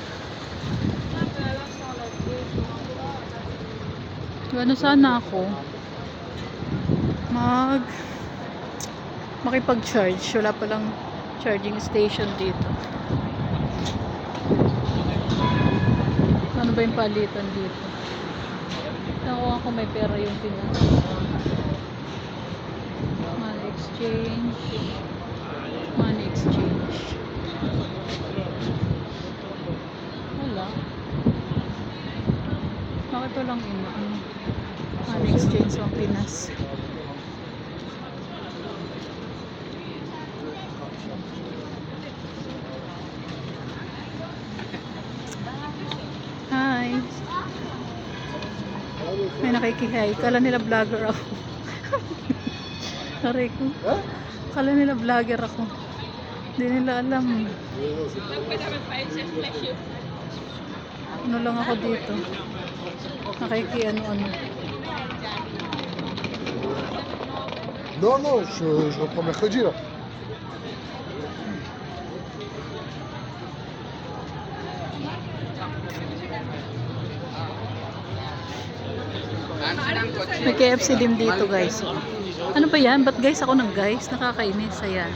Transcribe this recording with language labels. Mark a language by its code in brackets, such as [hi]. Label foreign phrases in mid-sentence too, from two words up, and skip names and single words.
[tl] Ano sana ako makipag-charge. Wala palang charging station dito. Ano ba yung palitan dito? Nakuha ko may pera yung Pinas. [en] Money exchange. Money exchange. [tl] Wala. Bakit walang ano? [en] Money exchange [tl] ng Pinas. Hi. May nakikihay. Kala nila vlogger ako. Sorry ko. Kala nila vlogger ako. Hindi nila alam. Ano lang ako dito. Nakiki-ano-ano. [fr] Non, non, je reprends mercredi là. [tl] May KFC din dito guys. Ano pa yan? Ba't guys ako ng guys? Nakakainis. Ayan.